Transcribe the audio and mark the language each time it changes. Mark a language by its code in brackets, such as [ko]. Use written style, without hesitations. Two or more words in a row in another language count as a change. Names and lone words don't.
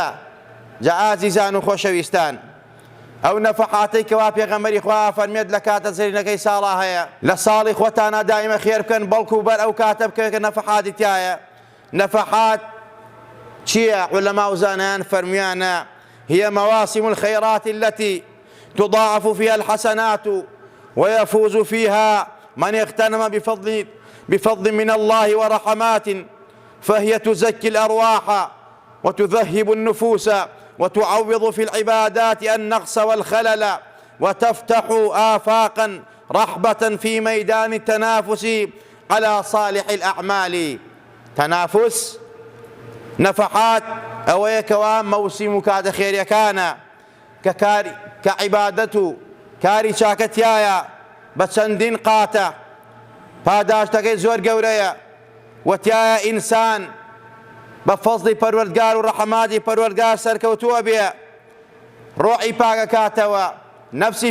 [ckb] جا ئازیزان و خۆشەویستان، ئەو نەفەحاتەی کەوا پێغەمبەری خوا فەرمێت لە کاتە زەرینەکەی ساڵا هەیە، لە ساڵی خۆتانە دائیمە خێر بکەن، بەڵکو بەر ئەو کاتە بکەن کە نەفەحاتی تایە. نەفەحات چییە؟ علەما و زانایان فەرمویانە [ar] هي مواسم الخيرات التي تضاعف فيها الحسنات ويفوز فيها من اغتنم بفضل من الله ورحمات، فهي تزكي الأرواح وتذهب النفوس وتعوض في العبادات النقص والخلل، وتفتح آفاقا رحبة في ميدان التنافس على صالح الأعمال. [ckb] تنافس نفحات ئەوەیە کەوا مەوسیم و کاتە خێریەکانە کە عیبادەت و کاری چاکەتیایە بە چەندین قاتە، پاداشتەکەی زۆر گەورەیە، وتیایە ئینسان بە فەزڵی پەروەردگار و ڕەحەماتی پەروەردگار سەرکەوتووە بێ، ڕۆحی پاکەکاتەوە، نەفسی